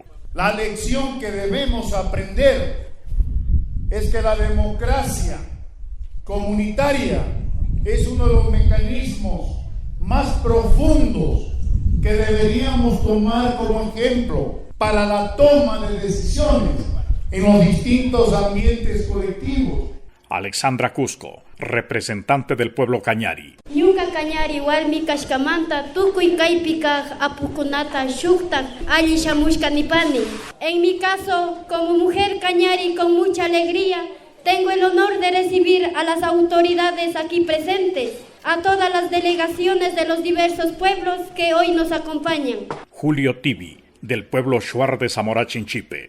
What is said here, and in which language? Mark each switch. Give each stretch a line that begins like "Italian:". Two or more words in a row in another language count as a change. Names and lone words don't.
Spanish: La lección que debemos aprender es que la democracia comunitaria es uno de los mecanismos más profundos que deberíamos tomar como ejemplo para la toma de decisiones en los distintos ambientes colectivos. Alexandra Cusco, representante del pueblo Cañari.
Quechua: Ñuka Cañari warmi kashkamanta tukuy kaypika apukunata shukta alli shamushkanipani.
Spanish: En mi caso, como mujer Cañari con mucha alegría, tengo el honor de recibir a las autoridades aquí presentes, a todas las delegaciones de los diversos pueblos que hoy nos acompañan. Julio Tibi, del pueblo Shuar de Zamora Chinchipe.